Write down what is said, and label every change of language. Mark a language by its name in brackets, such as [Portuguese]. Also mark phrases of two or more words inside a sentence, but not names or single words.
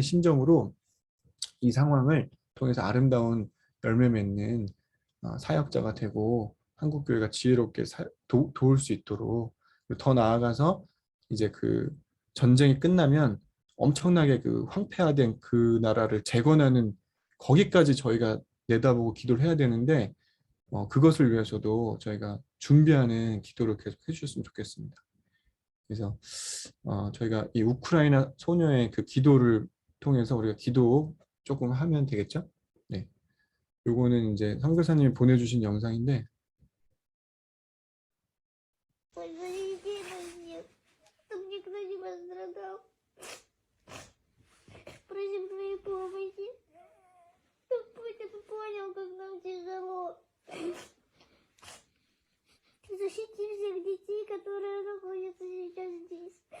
[Korean] 심정으로 이 상황을 통해서 아름다운 열매 맺는 사역자가 되고 한국교회가 지혜롭게 도울 수 있도록 더 나아가서 이제 그 전쟁이 끝나면 엄청나게 그 황폐화된 그 나라를 재건하는 거기까지 저희가 내다보고 기도를 해야 되는데 그것을 위해서도 저희가 준비하는 기도를 계속 해주셨으면 좋겠습니다. 그래서 저희가 이 우크라이나 소녀의 그 기도를 통해서 우리가 기도 조금 하면 되겠죠? 네. 요거는 이제 선교사님이 보내주신 영상인데 [Russian] Просим твоей помощи, чтоб Путин понял, как нам тяжело. Защити всех детей, которые находятся сейчас здесь.